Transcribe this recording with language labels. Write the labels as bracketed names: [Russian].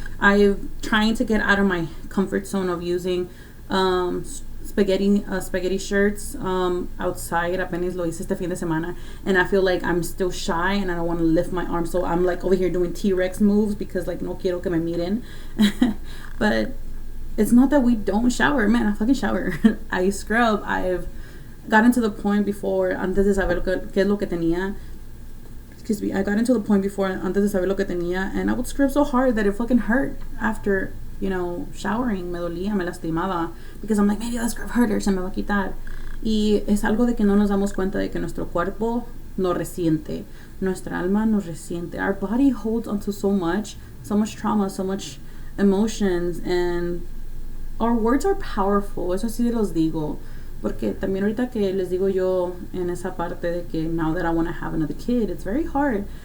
[English] I'm trying to get out of my comfort zone of using spaghetti shirts outside. [Spanish] Apenas lo hice este fin de semana, [English] and I feel like I'm still shy and I don't want to lift my arms, so I'm like over here doing T-Rex moves because, like, [Spanish] no quiero que me miren. [English] But it's not that we don't shower. Man, I fucking shower. I scrub. I've gotten to the point before, [Spanish] antes de saber qué es lo que tenía. [English] Excuse me. I got into the point before, [Spanish] antes de saber lo que tenía, [English] and I would scrub so hard that it fucking hurt after, you know, showering. [Spanish] Me dolía, me lastimaba, [English] because I'm like, maybe I'll scrub harder, [Spanish] se me va a quitar. Y es algo de que no nos damos cuenta de que nuestro cuerpo nos resiente. Nuestra alma nos resiente. [English] Our body holds onto so much trauma, so much emotions, and our words are powerful. [Spanish] Eso sí los digo. Porque también ahorita que les digo yo en esa parte de que [English] now that I want to have another kid, it's very hard.